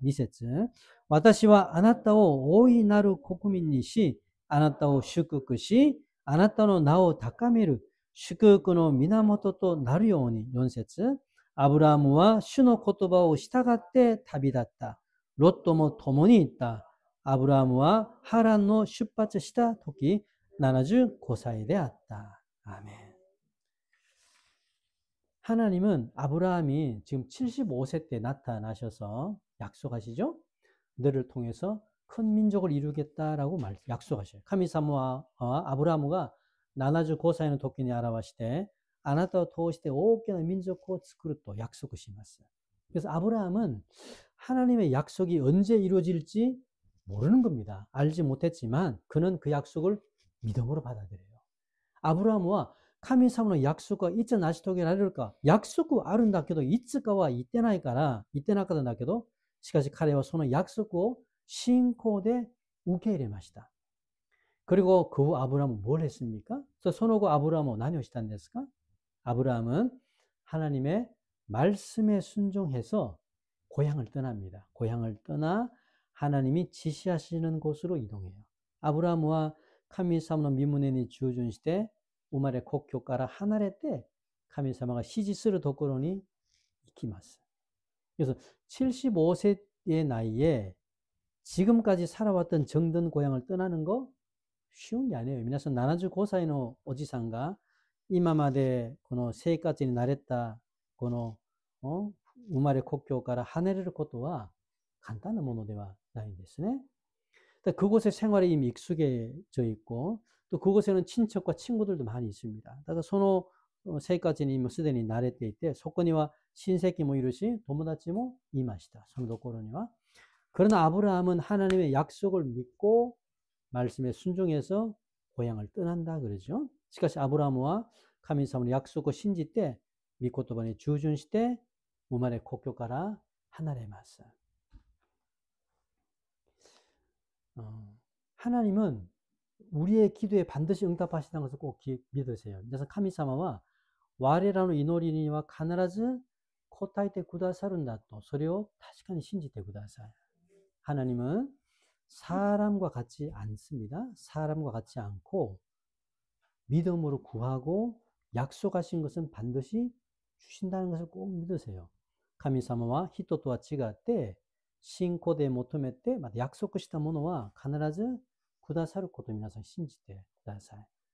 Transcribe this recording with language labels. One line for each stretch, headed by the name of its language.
Japanese: 2節私はあなたを大いなる国民にし、あなたを祝福し、あなたの名を高める、祝福の源となるように。 4節アブラハムは主の言葉を従って旅立った。ロットも共に行った。アブラハムはハランの出発した時75歳であった。
Korean: 아멘. 하나님은 아브라함이 지금 75세 때 나타나셔서 약속하시죠? 너를 통해서 큰 민족을 이루겠다라고 약속하셔요.
Japanese: 神様はアブラハムが75歳の時に表して、あなたを通して大きな民族を作ると約束します。
Korean: 그래서 아브라함은 하나님의 약속이 언제 이루어질지 모르는 겁니다. 알지 못했지만 그는 그 약속을 믿음으로 받아들여요.
Japanese: 아브라함과神様の約束はいつ成し遂げられるか、約束はあるんだけど、いつかは言ってないから、言ってなかったんだけど、しかし彼はその約束を信仰で受け入れました。
Korean: 그리고 그 후 아브라함은 뭘 했습니까?
Japanese: その後 아브라함은何をしたんですか?
Korean: 아브라함은 하나님의 말씀에 순종해서 고향을 떠납니다. 고향을 떠나 하나님이 지시하시는 곳으로 이동해요.
Japanese: 아브라함과 神様の御胸に従順して生まれ故郷から離れて神様が指示するところに行きます.
Korean: 그래서 75세의 나이에 지금까지 살아왔던 정든 고향을 떠나는 거 쉬운 게 아니에요.
Japanese: 皆さん75歳のおじさんが今までこの生活に慣れたこの生まれ故郷から離れることは簡単なものではないんですね.
Korean: 그곳의 생활에 이미 익숙해져 있고 또 그곳에는 친척과 친구들도 많이 있습니다.
Japanese: だからその生活にもすでに慣れていてそこには親戚もいるし友達もいました. そのところには.
Korean: 그러나 아브라함은 하나님의 약속을 믿고 말씀에 순종해서 고향을 떠난다 그러죠.
Japanese: しかし 아브라함과 神様の約束を信じて御言葉に従順して生まれ故郷から離れます.
Korean: 하나님은 우리의 기도에 반드시 응답하시다는 것을 꼭 믿으세요. 그래서
Japanese: 神様は我らの祈りには必ず答えてくださるんだとそれを確かに信じてください.
Korean: 하나님은 사람과 같지 않습니다. 사람과 같지 않고 믿음으로 구하고 약속하신 것은 반드시 주신다는 것을 꼭 믿으세요.
Japanese: 神様は人とは違って信仰で求めてまた約束したものは必ずくださることを皆さん信じてください.